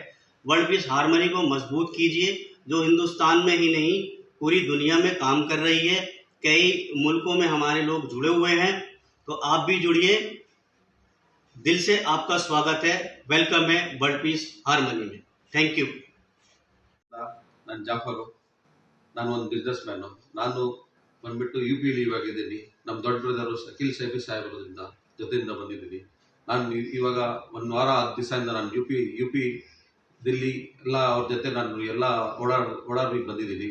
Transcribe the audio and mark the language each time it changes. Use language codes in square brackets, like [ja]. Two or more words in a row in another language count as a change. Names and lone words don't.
[hi] वर्ल्ड पीस हारमनी को मजबूत कीजिए, जो हिंदुस्तान में ही नहीं पूरी दुनिया में काम कर रही है। कई मुल्कों में हमारे लोग जुड़े हुए हैं, तो आप भी जुड़िए। दिल से आपका स्वागत है, वेलकम है वर्ल्ड पीस हारमनी में। [en] thank you. [kn] ನಾನು ಜಾಫರು, ನಾನು ಒಂದು [en] business man. [kn] ನಾನು ಬಂದ್ಬಿಟ್ಟು ಯು ಪಿ ಲೀವ್ ಆಗಿದ್ದೀನಿ. ನಮ್ಮ ದೊಡ್ಡ ಬ್ರದರು ಶಕೀಲ್ ಸೈಫಿ ಸಾಹೇಬರಿಂದ ಜೊತೆಯಿಂದ ಬಂದಿದ್ದೀನಿ. ನಾನು ಇವಾಗ ಒಂದು ವಾರ 10 ದಿವಸದಿಂದ ನಾನು ಯು ಪಿ ದಿಲ್ಲಿ ಎಲ್ಲ ಅವ್ರ ಜೊತೆ ನಾನು ಎಲ್ಲ ಓಡಾಡಿ ಬಂದಿದ್ದೀನಿ.